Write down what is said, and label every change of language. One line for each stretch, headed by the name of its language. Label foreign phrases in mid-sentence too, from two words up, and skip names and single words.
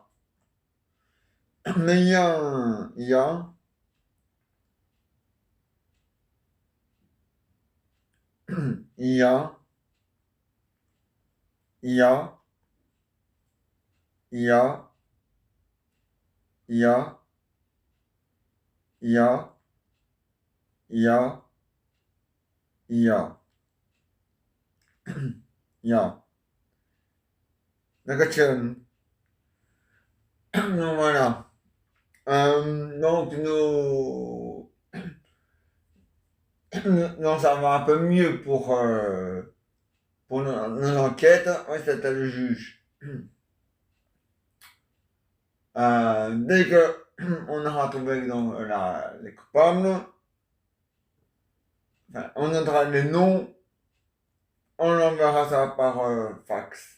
German: Mais ja, ja, ja, ja, ja, ja, ja, ja, ja, ja. Dankeschön.
French: Donc voilà. Donc non, ça va un peu mieux pour nos enquêtes. Oui, c'était le juge. Dès que on aura trouvé donc, les coupables, enfin, on aura les noms, on enverra ça par fax.